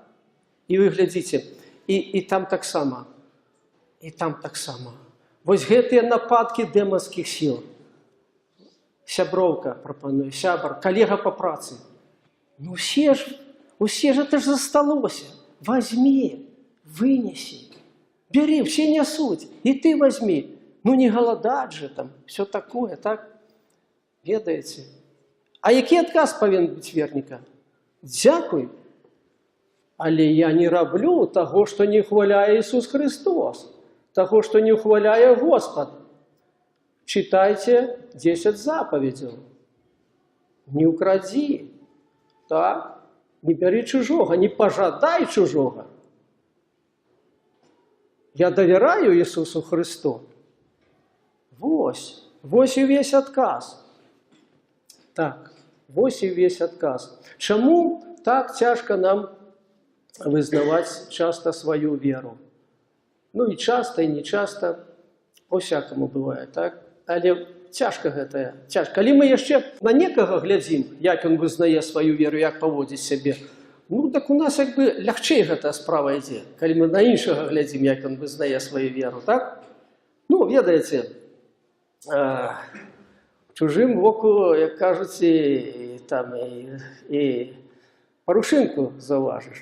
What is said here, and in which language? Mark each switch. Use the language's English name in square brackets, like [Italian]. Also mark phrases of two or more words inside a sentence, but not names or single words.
[Belarusian] І вы глядзіце, і там таксама. Вось гэтыя нападкі дэманскіх сіл. Сяброўка прапануе, сябар, калега па працы. Ну усе ж это ж засталося. [Russian] Возьми, вынеси. Бери, все несуть, и ты возьми. Ну не голодать же там, все такое, так? [Belarusian] Ведаеце? А які адказ павінен быць верніка? Дзякуй, але я не раблю таго, што не хваляе Ісус Христос, таго, што не хваляе Господ. [Russian] Читайте 10 заповедей. Не укради, так? Не бери чужого, не пожадай чужого. Я доверяю Ісусу Христу. [Belarusian] Вось і весь адказ. Так, вось і весь адказ. Чаму так цяжка нам визнаваць [Russian] часто свою веру? Ну і часто, і не часто, по-всякому бывае, так? [Belarusian] Але цяжка гэтая, цяжка. Калі мы яшчэ на некага глядзім, як ён вызнае сваю веру, як паводзіць сябе, ну так у нас як бы лягчэй гэтая справа ідзе, калі мы на іншага глядзім, як ён вызнае сваю веру, так? Ну, ведаеце, чужым воку, як кажуць, і парушынку заўважыш.